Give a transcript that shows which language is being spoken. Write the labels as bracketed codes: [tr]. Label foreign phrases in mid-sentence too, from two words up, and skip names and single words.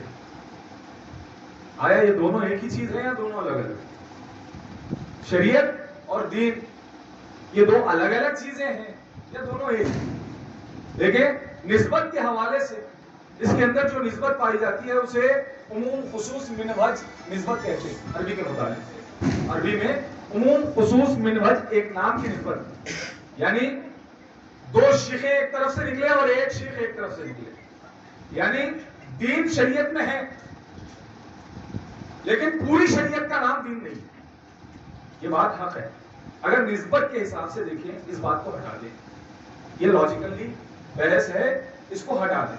[ur] آیا یہ دونوں ایک ہی چیز ہے یا دونوں الگ الگ؟ شریعت اور دین یہ دو الگ الگ چیزیں ہیں یا دونوں ایک ہیں؟ دیکھیں، نسبت کے حوالے سے اس کے اندر جو نسبت پائی جاتی ہے اسے [ar] عموم خصوص من وجہ [ur] نسبت کہتے ہیں. عربی کے مطابق عربی میں [ar] عموم خصوص من وجہ [ur] ایک نام کی نسبت، یعنی دو شیخیں ایک طرف سے نکلے اور ایک شیخ ایک طرف سے نکلے، یعنی دین شریعت میں ہے لیکن پوری شریعت کا نام دین نہیں. یہ بات حق ہے. اگر نسبت کے حساب سے دیکھیں اس بات کو ہٹا دیں، یہ لاجیکلی بحث ہے، اس کو ہٹا دیں.